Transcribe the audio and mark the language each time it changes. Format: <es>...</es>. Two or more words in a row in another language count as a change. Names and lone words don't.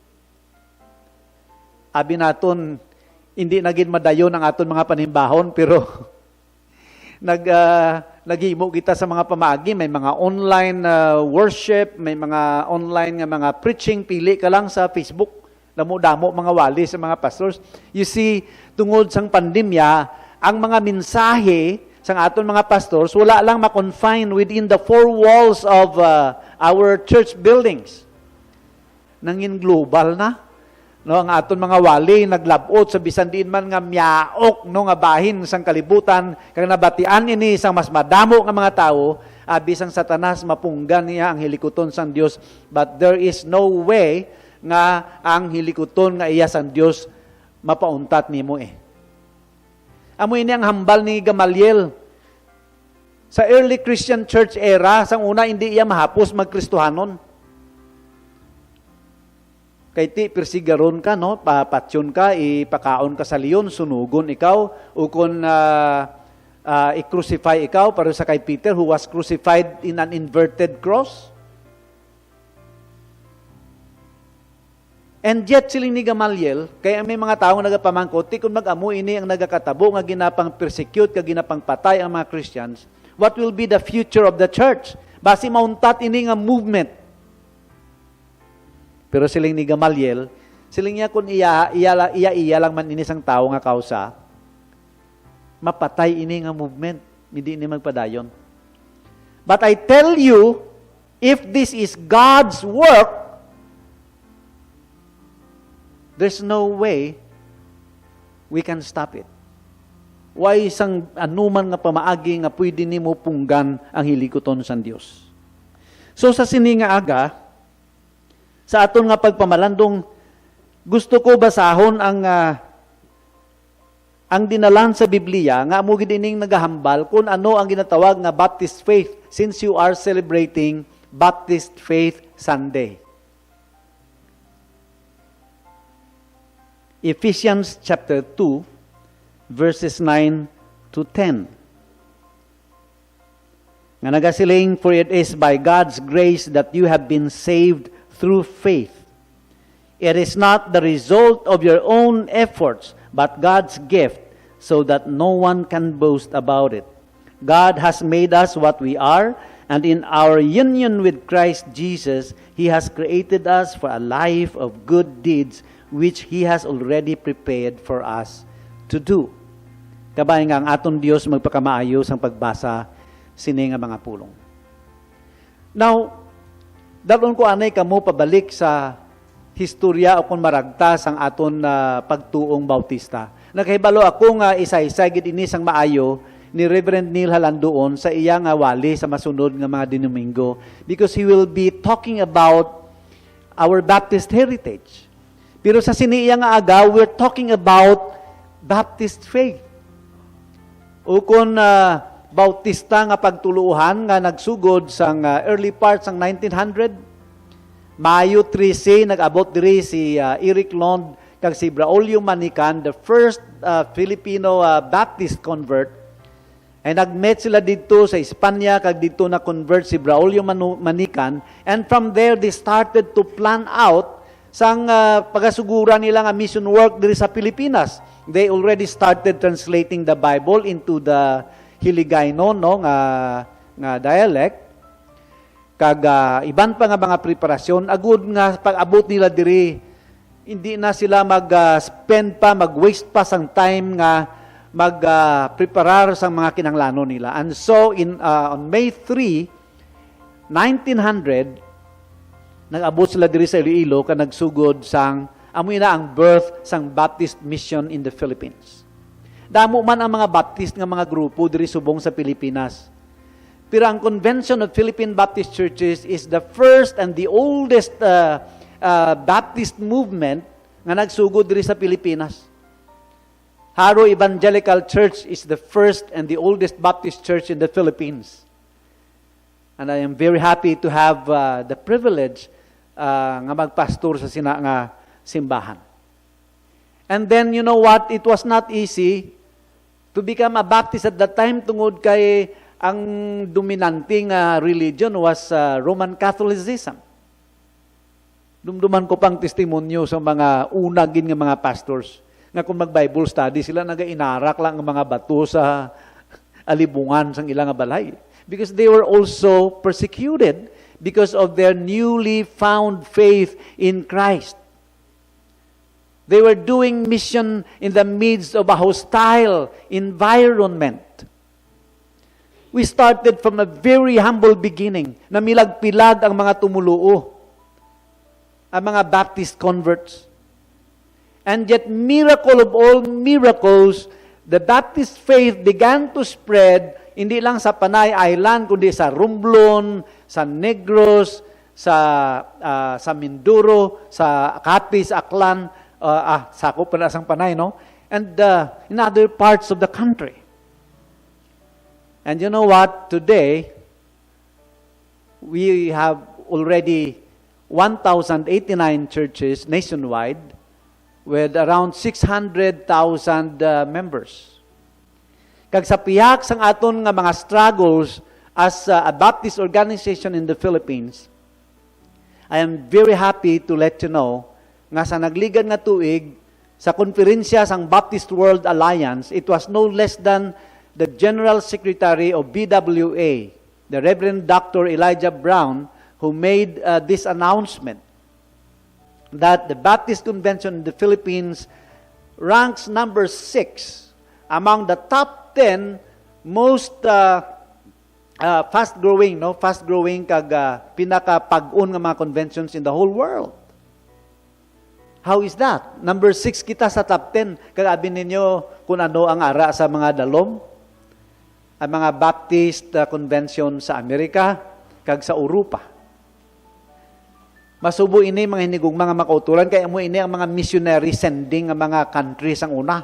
<hil>Abi naton hindi na gid madayon ang aton mga panimbahon, pero naghimo kita sa mga pamaagi, may mga</hil> <en>online worship,</en> <hil>may mga online nga mga preaching, pili ka lang sa Facebook. Damo-damo mga wali sa mga pastors.</hil> <en>You see,</en> <hil>tungod sang pandemya, ang mga mensahe sang aton mga pastors wala lang ma-confine</hil> <en>within the four walls of our church buildings.</en> <hil>Nangin global na. Ang aton mga wali naglabot sa bisan diin man nga miyaok nga bahin sang kalibutan, kag nabatian ini sang mas madamo nga mga tawo, bisang Satanas mapunggan niya ang hilikuton sang Dios.</hil> <en>But there is no way</en> <hil>nga ang hilikuton nga iya sang Dios mapauntat nimo Amo ini ang hambal ni Gamaliel. Sa</hil> <en>early Christian church era,</en> <hil>sang una hindi iya mahapos magkristohanon. Kay ti persigaron ka, papatsyon ka, ipakaon ka sa leon, sunugon ikaw, o kung i-crucify ikaw, para sa kay Peter</hil> <en>who was crucified in an inverted cross. And yet,</en> <hil>siling ni Gamaliel, kaya may mga taong nagapamangkot, kung mag-amo ini ang nagakatabo, nga ginapang persecute, nga ginapang patay ang mga Christians,</hil> <en>what will be the future of the church?</en> <hil>Basi mauntat ini nga movement. Pero siling ni Gamaliel, siling niya kung iya lang man ini sang tao nga kausa, mapatay ini nga movement, hindi ini magpadayon.</hil> <en>But I tell you, if this is God's work, there's no way we can stop it.</en> <hil>Why isang anuman nga pamaagi nga pwede nimo punggan ang hilikuton sa Dios. So sa sini nga aga, sa aton nga pagpamalandong, gusto ko basahon ang dinalan sa Biblia nga amo gid ining nagahambal kung ano ang ginatawag nga</hil> <en>Baptist faith, since you are celebrating Baptist Faith Sunday. Ephesians chapter 2, verses 9 to 10.</en> <hil>Nga nagasiling,</hil> <en>for it is by God's grace that you have been saved through faith. It is not the result of your own efforts, but God's gift, so that no one can boast about it. God has made us what we are, and in our union with Christ Jesus, He has created us for a life of good deeds, which He has already prepared for us to do.</en> <hil>Kabay nga ang aton Dios magpakamaayos ang pagbasa sini nga mga pulong. Now, dalon ko anay kamo pabalik sa historya o kung maragtas ang aton pagtuong Bautista. Nakahibalo ako nga isa-isa gid ini sang maayo ni Reverend Neil Halandoon sa iya nga wali sa masunod nga mga Domingo,</hil> <en>because he will be talking about our Baptist heritage.</en> <hil>Pero sa siniya nga aga,</hil> <en>we're talking about Baptist faith.</en> <hil>O kung Bautista nga pagtuluhan nga nagsugod sa</hil> <en>early part</en> <hil>sang 1900, Mayo 13, nag-abot diri si Eric Lond kag si Braulio Manican,</hil> <en>the first Filipino Baptist convert.</en> <hil>Ay nagmet sila dito sa Espanya, kag dito na convert si Braulio Manican,</hil> <en>and from there they started to plan out</en> <hil>sang pagasugura nila nga</hil> <en>mission work</en> <hil>diri sa Pilipinas.</hil> <en>They already started translating the Bible into the Hiligaynon no nga dialect.</en> <hil>Kag iban pa nga mga preparasyon agud nga pag-abot nila diri hindi na sila mag-spend pa, mag-waste pa sang time nga mag-preparar sa mga kinanglanon nila.</hil> <en>And so, on May 3, 1900,</en> <hil>nag-abot sila diri sa Iloilo ka nagsugod sang, amoy na ang birth sang</hil> <en>Baptist Mission in the Philippines.</en> <hil>Damo man ang mga Baptist nga mga grupo diri subong sa Pilipinas.</hil> <en>Pero ang Convention of Philippine Baptist Churches is the first and the oldest Baptist movement</en> <hil>nga nagsugod diri sa Pilipinas.</hil> <en>Haro Evangelical Church is the first and the oldest Baptist church in the Philippines. And I am very happy to have the privilege</en> <hil>nga magpastor sa sina nga simbahan.</hil> <en>And then, you know what? It was not easy to become a Baptist at that time</en> <hil>tungod kay ang dominanting</hil> <en>religion was Roman Catholicism.</en> <hil>Dumduman ko pang testimonyo sa mga unagin nga mga pastors nga kung mag-</hil> <en>Bible study</en> <hil>sila, nag-inarak lang ang mga bato sa alibungan sang ilang balay.</hil> <en>Because they were also persecuted because of their newly found faith in Christ. They were doing mission in the midst of a hostile environment. We started from a very humble beginning,</en> <hil>na milag-pilag ang mga tumuluo, ang mga</hil> <en>Baptist converts. And yet, miracle of all miracles, the Baptist faith began to spread</en> <hil>hindi lang sa Panay Island, kundi sa Romblon, sa Negros, sa Mindoro, sa Capiz, Aklan, sakop pa na sang Panay, no?</hil> <en>And in other parts of the country. And you know what? Today, we have already 1,089 churches nationwide, with around 600,000 members.</en> <hil>Kag sa piyak sang aton nga mga</hil> <en>struggles as a Baptist organization in the Philippines, I am very happy to let you know</en> <hil>nga sa nagligan nga tuig sa konferensya sang</hil> <en>Baptist World Alliance, it was no less than the General Secretary of BWA, the Reverend Dr. Elijah Brown, who made this announcement that the Baptist Convention in the Philippines ranks number 6 among the top 10 most fast-growing</en> <hil>kag pinaka-pag-un nga mga</hil> <en>conventions in the whole world. How is that? Number 6</en> <hil>kita sa</hil> <en>top 10.</en> <hil>Kag-abi ninyo kung ano ang ara sa mga dalom, ang mga Baptist convention sa Amerika kag sa Europa. Masubo ini mga hinigong mga makauturan, kaya mo ini ang mga</hil> <en>missionary sending</en> <hil>ang mga countries ang una.</hil>